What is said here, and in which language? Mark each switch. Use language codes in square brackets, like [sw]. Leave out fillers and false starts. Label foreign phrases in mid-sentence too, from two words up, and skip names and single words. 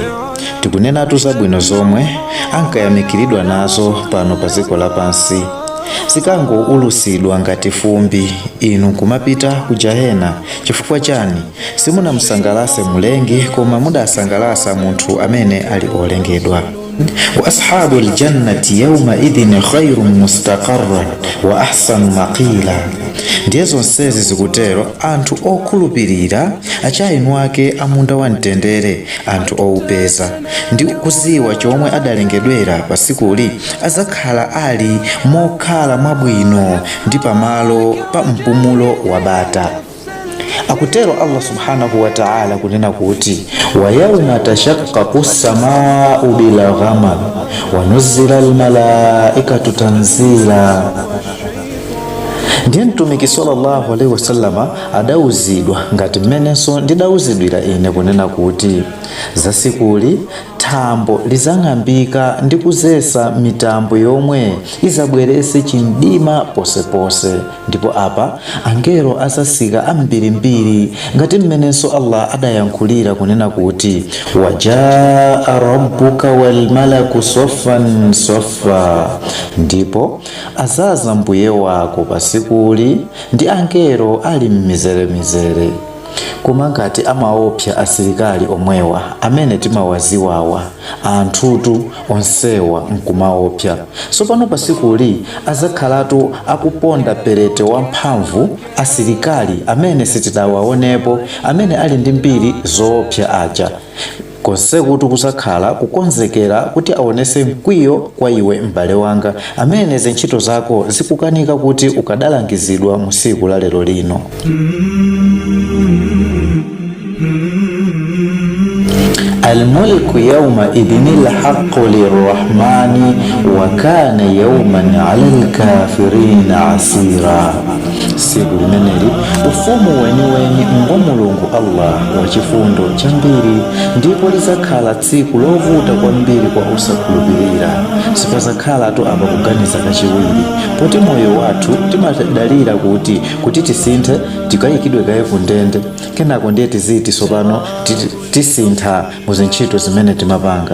[ny] Tikunenatu zabwino zomwe ankayamikiridwa nazo pano pa dziko lapansi, zikangoulusidwa ngati fumbi, inu kumapita ku Jahena. Chifukwa chani? Simunamsangalase Mulengi, koma mudasangalasa munthu amene ali olengedwa. [ar] وأصحاب الجنة يومئذ خير مستقرا وأحسن مقيلا. [ny] Ndiye zonsezi zikutero anthu okhulupirira achayinu ake amunda wa mtendere, anthu oupeza ndi kuziwa chomwe adalengedwera pasikuli, azakhala ali mokhala mwabwino ndi pamalo pa mpumulo wa bata. Akutero Allah [ar] سبحانه وتعالى [ny] kunena kuti [ar] ويوم تشقق السماء بالغمام ونزل الملائكة تنزيلا. [ny] Ndiye mtumiki [ar] صلى الله عليه وسلم [ny] adauzidwa ngati mmenenso ndidauzidwira ine kunena kuti zasikuli thambo lizang'ambika ndi kuzesa mitambo yomwe izabwerese chimdima posepose, ndipo apa angelo azasika ambirimbiri ngati mmenenso Allah adayankhulira kunena kuti [ar] وجاء ربك والملك صفا صفا. [ny] Ndipo azaza mbuye wako pasikuli ndi angelo ali m'mizere. Koma ngati amaopsa asilikali omwewa amene timawaziwawa, anthutu onsewa nkumaopsa. Sopano pasikuli azakhalatu akuponda perete wamphamvu asilikali amene sitidawaonepo, amene ali ndi mbiri zoopsa aja. Konse kuti kusakhala kukonzekera kuti aonese mkwiyo kwa iwe m'bale wanga, amene zintchito zako zikukanika kuti ukadalangizidwa mu siku la lero lino. [ar] الملك يومئذ الحق للرحمن وكان يوما على الكافرين عسيرا. [ny] Siku limeneli ufumu weni ngo Mulungu Allah wachifundo chambiri, ndipo lizakhala tsiku lovuta kwambiri kwa osakhulupirira. Sipazakhala tu apa kuganiza kachiwiri, poti moyo wathu timadalira kuti tisinthe tikayikidwe kayevu ndende, kenako ndiye tiziti sopano tisintha muzintchito zimene timapanga.